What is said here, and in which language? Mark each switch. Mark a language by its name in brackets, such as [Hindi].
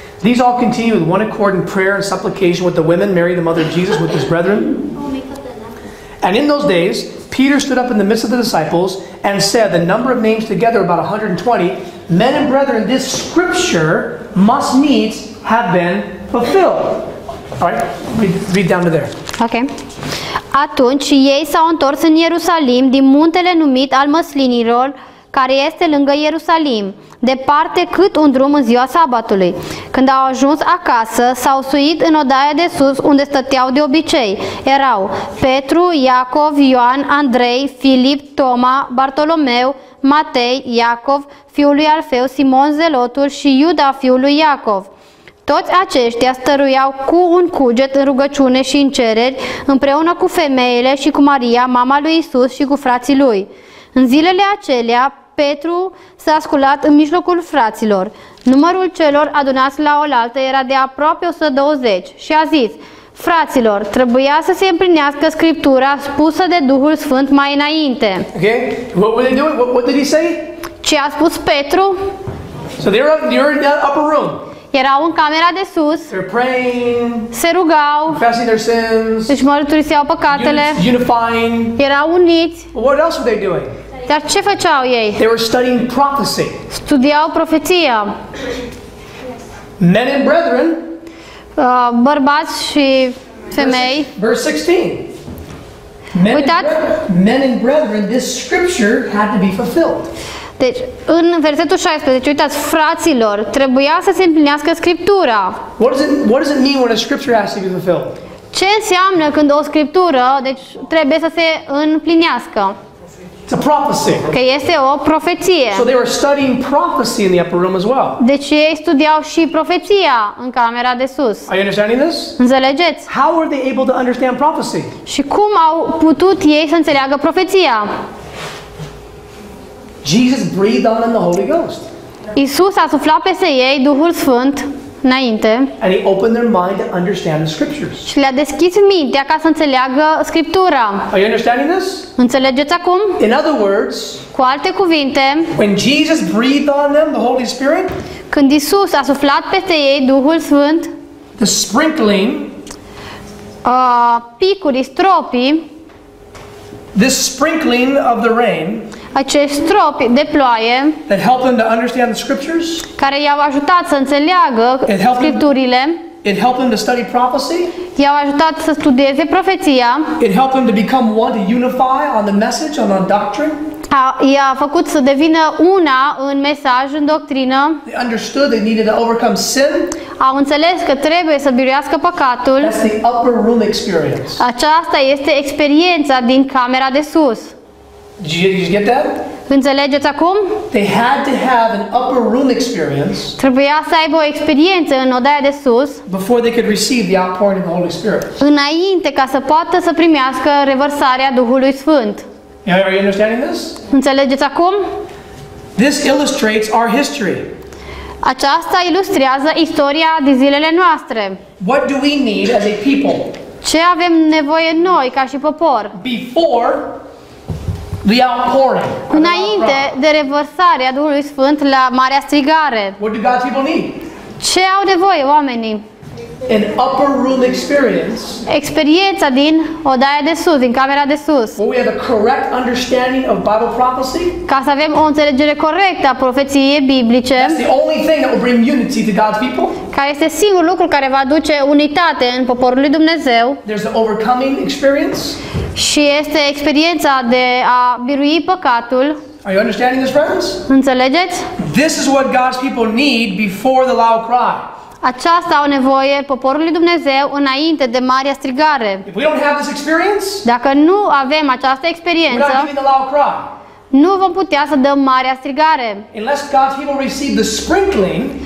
[English] These all continued with one accord in prayer and supplication with the women, Mary the mother of Jesus, with his brethren. And in those days, Peter stood up in the midst of the disciples and said, the number of names together, about 120, men and brethren, this scripture must needs have been fulfilled. All right, read down to there. Ok. [Romanian] Atunci ei s-au întors în Ierusalim din muntele numit al Măslinilor, care este lângă Ierusalim, departe cât un drum în ziua sabatului. Când au ajuns acasă, s-au suit în odaia de sus, unde stăteau de obicei. Erau Petru, Iacov, Ioan, Andrei, Filip, Toma, Bartolomeu, Matei, Iacov, fiul lui Alfeu, Simon Zelotul și Iuda, fiul lui Iacov. Toți aceștia stăruiau cu un cuget în rugăciune și în cereri, împreună cu femeile și cu Maria, mama lui Isus, și cu frații lui. În zilele acelea, Petru s-a sculat în mijlocul fraților. Numărul celor adunați la oaltă era de aproape 120 și a zis: fraților, trebuia să se împlinească Scriptura spusă de Duhul Sfânt mai înainte. [English] Okay? What were they doing? What did he say? [Romanian] Ce a spus Petru? [English] So they were in that upper room. [Romanian] Erau în camera de sus, [English] They're praying, [Romanian] se rugau, [English] confessing their sins, [Romanian] își mărturisiau păcatele, [English] unifying. [Romanian] erau uniți. [English] But what else were they doing? [Romanian] Dar ce făceau ei? [English] They were studying prophecy. [Romanian] Studiau profeția. [English] Men and brethren, [Romanian] Bărbați și femei. [English] verse 16. Men and brethren, this scripture had to be fulfilled. [Romanian] Deci, în versetul 16, uitați, fraților, trebuia să se împlinească Scriptura. [English] What does it mean when a scripture has to be fulfilled? [Romanian] Ce înseamnă când o Scriptură, deci, trebuie să se împlinească? [English] It's a prophecy. [Romanian] Că este o profeție. [English] So they were studying prophecy in the upper room as well. [Romanian] Deci ei studiau și profeția în camera de sus. [English] Are you understanding this? [Romanian] Înțelegeți? [English] How were they able to understand prophecy? [Romanian] Și cum au putut ei să înțeleagă profeția? [English] Jesus breathed on them the Holy Ghost. [Romanian] Iisus a suflat peste ei Duhul Sfânt înainte [English] And he opened their mind to understand the scriptures. [Romanian] și le-a deschis mintea ca să înțeleagă Scriptura. [English] Are you understanding this? [Romanian] Înțelegeți acum? [English] In other words, [Romanian] Cu alte cuvinte, [English] when Jesus breathed on them the Holy Spirit, [Romanian] când Iisus a suflat peste ei Duhul Sfânt, [English] the sprinkling, [Romanian] picurii, stropii, [English] this sprinkling of the rain [Romanian] acești stropi de ploaie [English] that helped them to understand the scriptures, [Romanian] care i-au ajutat să înțeleagă Scripturile, [English] it helped them to study prophecy, [Romanian] i-au ajutat să studieze profeția, [English] it helped them to become one, to unify on the message, on doctrine. [Romanian] i-a făcut să devină una în mesaj, în doctrină. [English] They understood they needed to overcome sin. [Romanian] Au înțeles că trebuie să biruiască păcatul. [English] That's the upper room experience. [Romanian] Aceasta este experiența din camera de sus. [English] Did you get that? [Romanian] Înțelegeți acum? [English] They had to have an upper room experience [Romanian] Trebuia să aibă o experiență în odaia de sus [English] before they could receive the outpouring of the Holy Spirit. [Romanian] înainte ca să poată să primească revărsarea Duhului Sfânt. [English] Are you understanding this? [Romanian] Înțelegeți acum? [English] This illustrates our history. [Romanian] Aceasta ilustrează istoria din zilele noastre. [English] What do we need as a people? [Romanian] Ce avem nevoie noi ca și popor? [English] Before the outpouring. [Romanian] Înainte de revărsarea Duhului Sfânt la Marea Strigare. [English] What do God's people need? [Romanian] Ce au nevoie oamenii? [English] An upper room experience [Romanian] Experiența din odaia de sus, din camera de sus. [English] where we have a correct understanding of Bible prophecy. [Romanian] Ca să avem o înțelegere corectă a profeției biblice, [English] That's the only thing that will bring unity to God's people. [Romanian] care este singurul lucru care va aduce unitate în poporul lui Dumnezeu, [English] There's the overcoming experience. [Romanian] și este experiența de a birui păcatul. [English] Are you understanding this, friends? [Romanian] Înțelegeți? [English] This is what God's people need before the loud cry. [Romanian] Aceasta au nevoie poporul lui Dumnezeu înainte de Marea Strigare. [English] If we don't have this experience, [Romanian] Dacă nu avem această [English] we're [Romanian] experiență, [English] not giving the loud cry. [Romanian] nu vom putea să dăm Marea Strigare. [English] Unless God's people receive the sprinkling,